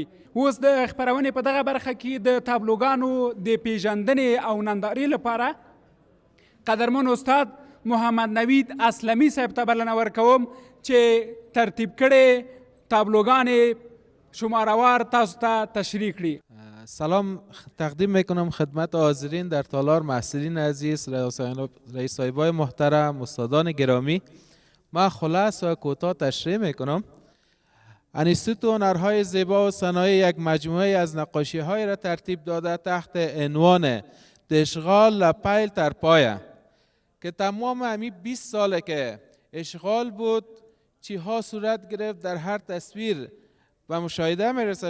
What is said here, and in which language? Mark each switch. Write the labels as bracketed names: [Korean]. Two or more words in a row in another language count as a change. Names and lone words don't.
[Pashto] اوس د خپرونې په دغه برخه کې د تابلوګانو د پیژندنې او نندارې لپاره قدرمن استاد محمد نوید اسلمی صاحب ته بلنه ورکوم چې ترتیب کړې تابلوګانې شماروار تاسو ته تشریح کړي. [Persian] سلام تقدیم میکنم خدمت حاضرین در تالار، محصلین عزیز، رئیس صاحبای محترم، استادان گرامی. من خلاص و کوتاه تشریح میکنم. انستیتوت هنرهای زیبا و صنایع یک مجموعه از نقاشی های را ترتیب داده تحت عنوان اشغال لپیل تر پایه که تمام همی 20 ساله که اشغال بود چی ها صورت گرفت در هر تصویر و مشاهده میرسه.